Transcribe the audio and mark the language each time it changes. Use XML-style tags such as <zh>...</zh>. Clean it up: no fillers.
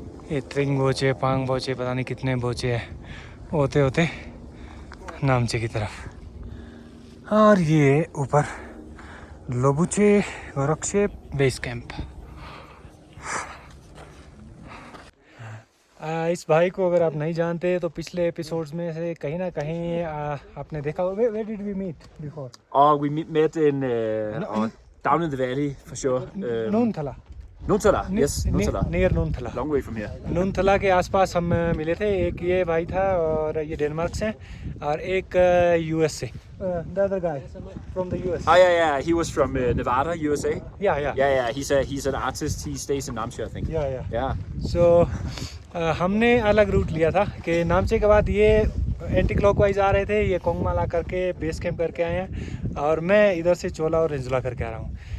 <hi>ये त्रिंग बोचे, पांग बोचे, पता नहीं कितने बोचे हैं, होते होते नामचे की तरफ। और ये ऊपर लोबुचे गोरक्षे बेस कैंप। इस भाई को अगर आप नहीं जानते तो पिछले एपिसोड्स में से कहीं ना कहीं आपने देखा।</hi> <en>Where did we meet before? Oh, we met in down in the valley for sure.</en> <hi>नूनथला।</hi> <en>Nuntala, yes, Nuntala. Near Nuntala. Long way from here.</en> <hi>नूनथला के आसपास हम मिले थे। एक ये भाई था और ये डेनमार्क से, और एक यूएस से।</hi> <en>The other guy from the US. Oh yeah, he was from Nevada, USA. Yeah. Yeah, he's an artist. He stays in Namche, I think. Yeah. Yeah.</en> <hi>So हमने अलग रूट लिया था कि नामचे के बाद ये एंटी क्लॉकवाइज आ रहे थे, ये कोंगमाला करके बेस कैंप करके आए हैं, और मैं इधर से चोला और रिंजुला करके आ रहा हूँ।</hi>